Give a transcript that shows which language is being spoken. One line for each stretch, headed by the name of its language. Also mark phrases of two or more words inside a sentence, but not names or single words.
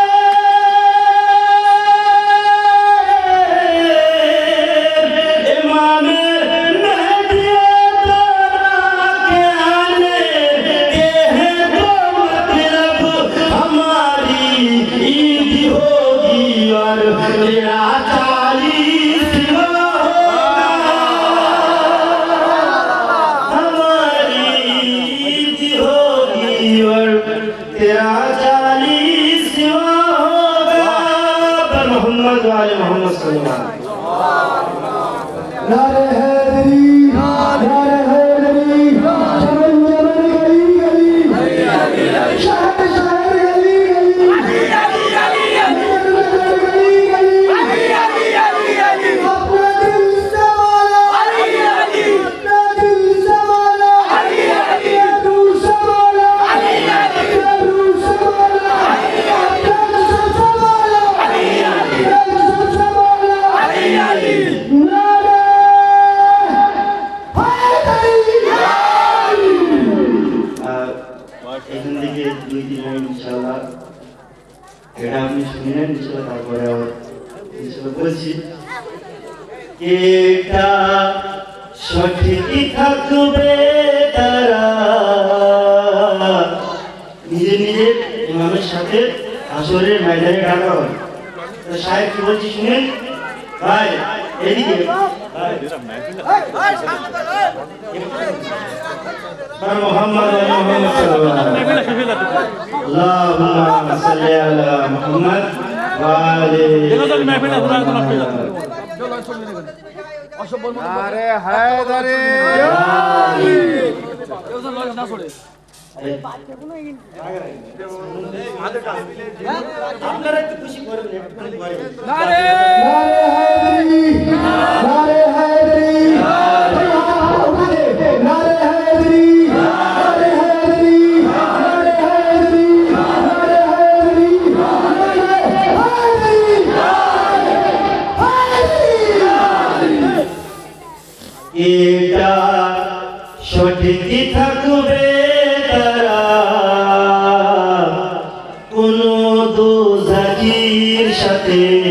Hindi: इमाम मेहदी के आने के हैं तो मतलब हमारी ईद होगी और तेरा 40वां होगा हमारी ईद होगी और तेरा 40वां होगा पर मोहम्मद वाले मोहम्मद
Arabic: صلى الله عليه
Hindi: नारे हैदरी नारे हैदरी चमन चमन गली गली शहर शहर गली गली अपना दिल संभालो अपना दिल संभालो अपना रूह संभालो अपना रूह संभालो अपना संभालो नारे
Bangla: এখান থেকে 2-3 লাইন ইনশাআল্লাহ এটা আপনি শুনেন ইনশাআল্লাহ তারপরে আবার ইনশাআল্লাহ বলছি এটা সঠিকই থাকবে তারা নিজে নিজে ইমামের সাথে আসরের ময়দানে ডাকা হয় তো সাহেব কি বলছি শুনেন ভাই এদিকে ভাই
Hindi: पर मोहम्मद
Arabic: صلى الله عليه وسلم اللهم صل على محمد وآل
Hindi: नारे हैदरी
Bangla: আপনারা একটু খুশি করেন একটু ভয়
Hindi: नारे हैदरी नारे हैदरी नारे हैदरी नारे हैदरी नारे हैदरी नारे हैदरी
Bangla: এটা সঠিকই থাকবে তারা কোন দোজাকির সাথে